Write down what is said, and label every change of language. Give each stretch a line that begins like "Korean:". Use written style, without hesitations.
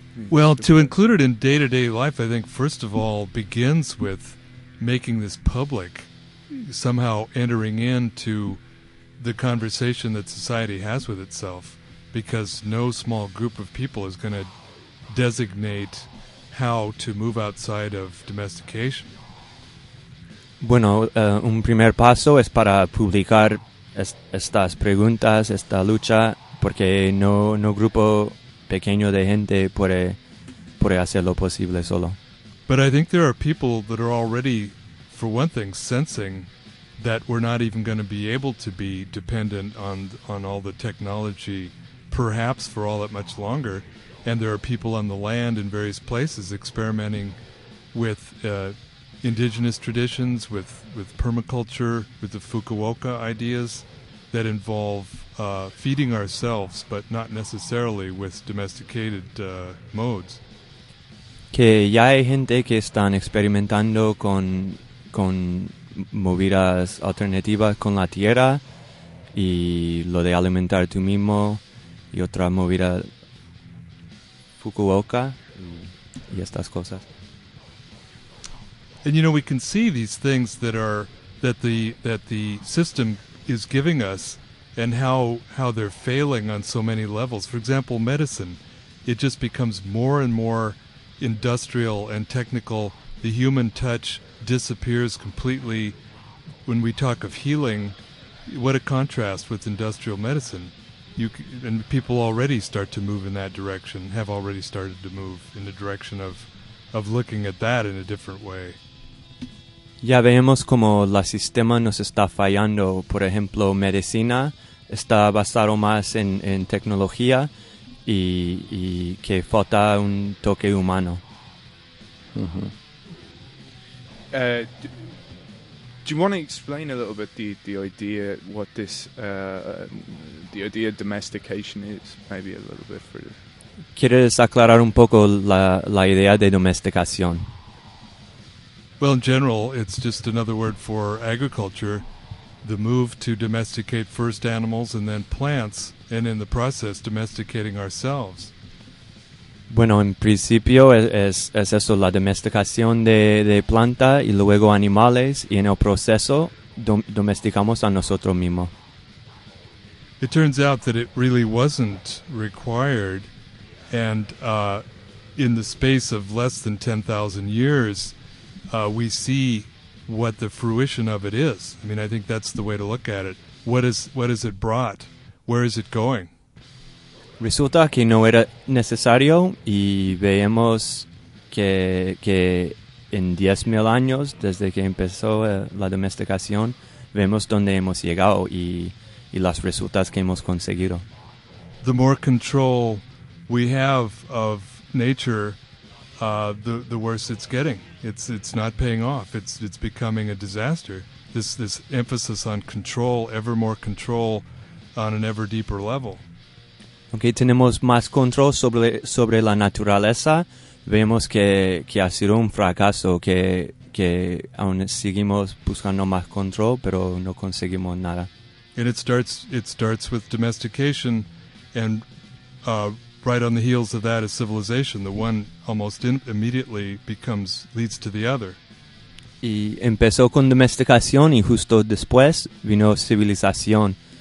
English: Well, to include it in day-to-day life, I think first of all begins with making this public, somehow entering into the conversation that society has with itself, because no small group of people is going to designate how to move outside of domestication.
Spanish: Bueno, un primer paso es para publicar estas preguntas, esta lucha, porque no grupo pequeño de gente puede hacerlo posible solo.
English: But I think there are people that are already, for one thing, sensing that we're not even going to be able to be dependent on all the technology, perhaps for all that much longer. And there are people on the land in various places experimenting with indigenous traditions, with permaculture, with the Fukuoka ideas that involve feeding ourselves, but not necessarily with domesticated modes.
Spanish: Que ya hay gente que están experimentando con movidas alternativas con la tierra y lo de alimentar tú mismo y otra movida Fukuoka y estas cosas.
English: And you know, we can see these things that the system is giving us and how they're failing on so many levels. For example, medicine. It just becomes more and more industrial and technical. The human touch disappears completely. When we talk of healing, what a contrast with industrial medicine. And people already start to move in that direction, have already started to move in the direction of looking at that in a different way.
Spanish: Ya vemos como el sistema nos está fallando. Por ejemplo, medicina está basado más en tecnología y que falta un toque humano.
English: Do you want to explain a little bit the idea, what this the idea of domestication is? Maybe a little bit for you.
Spanish: ¿Quieres aclarar un poco la idea de domesticación?
English: Well, in general, it's just another word for agriculture, the move to domesticate first animals and then plants, and in the process, domesticating ourselves.
Spanish: Bueno, en principio es eso, la domesticación de planta y luego animales, y en el proceso domesticamos a nosotros mismos.
English: It turns out that it really wasn't required, and in the space of less than 10,000 years, we see what the fruition of it is. I mean, I think that's the way to look at it. What is it brought? Where is it going?
Spanish: Resulta que no era necesario y vemos que en 10,000 años desde que empezó la domesticación vemos dónde hemos llegado y las resultas que hemos conseguido.
English: The more control we have of nature, the worse it's getting. It's not paying off. It's becoming a disaster. This emphasis on control, ever more control, on an ever deeper level.
Spanish: Aunque tenemos más control sobre la naturaleza, vemos que ha sido un fracaso, que aún seguimos buscando más control, pero no conseguimos nada.
English: And it starts with domestication, and right on the heels of that is civilization. The one almost immediately leads to the other.
Spanish: Y empezó con domesticación y justo después vino civilización.